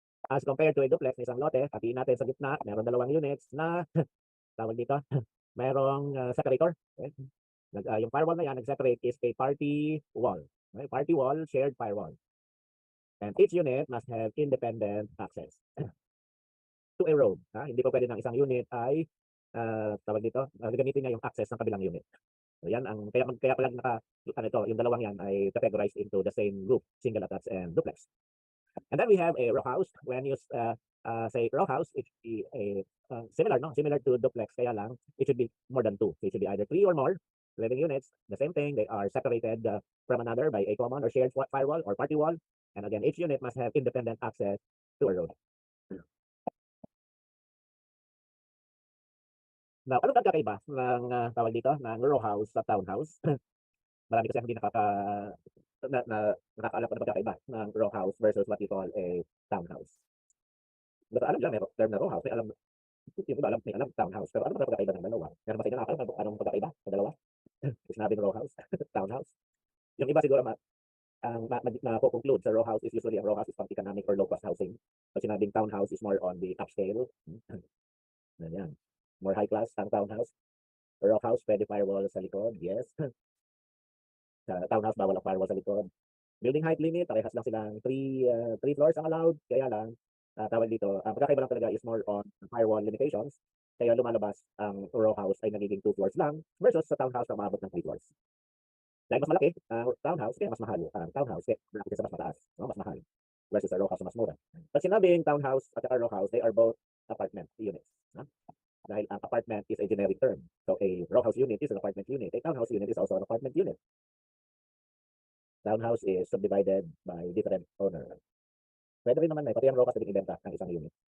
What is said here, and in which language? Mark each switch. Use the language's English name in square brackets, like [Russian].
[English] As compared to a duplex, [Filipino] isang lote, hatiin natin sa gitna, meron dalawang units na, tawag dito, merong separator. Okay? Yung firewall na yan, nag-separate [English] is a party wall. [Filipino] Okay? [English] Party wall, shared firewall. And each unit must have independent access to a road. [Filipino] Hindi po pwede ng isang unit ay, tawag dito, gamitin niya yung access ng kabilang unit. So yan, kaya pala yung dalawang yan ay [English] categorized into the same group, single attached and duplex. And then we have a row house. When you say row house, it should be similar to duplex, [Filipino] kaya lang, [English] it should be more than two. So it should be either 3 or more living units. The same thing, they are separated from another by a common or shared firewall or party wall. And again, each unit must have independent access to a road. [Filipino] Now, ano pagkakaiba ng tawag dito, ng row house sa townhouse? Marami kasi hindi nakakaalam ko na pagkakaiba ng row house versus what you call a townhouse. Basta alam lang, may term na row house, may alam, yung iba may alam townhouse. Pero ano ba pagkakaiba ng dalawa? Meron ba sa inyo nakakaalam anong pagkakaiba sa dalawa? Sinabing row house, townhouse. Yung iba siguro ang na-conclude sa row house is usually ang row house is pang economic or low cost housing. [English] So sinabing townhouse is more on the upscale. [Filipino] Yan. More high class ang townhouse. Row house, pwede firewall sa likod, yes. Sa townhouse, bawal ang firewall sa likod. Building height limit, parehas lang silang 3 floors ang allowed. Kaya lang, tawag dito, ang pagkakaiba lang talaga is more on firewall limitations. Kaya lumalabas ang row house ay nagiging 2 floors lang versus sa townhouse na umabot ng 3 floors. Dahil mas malaki, townhouse, kaya mas mahal. Townhouse, kaya sa mas mataas, mas mahal. Versus sa row house na mas mura. Pag sinabing [English] townhouse at row house, they are both apartment units. [Filipino] Dahil ang [English] apartment is a generic term. So a row house unit is an apartment unit. A townhouse unit is also an apartment unit. Townhouse is subdivided by different owner. [Filipino] Pwede rin naman pati ang Rokas pwedeng ibenta ng isang unit.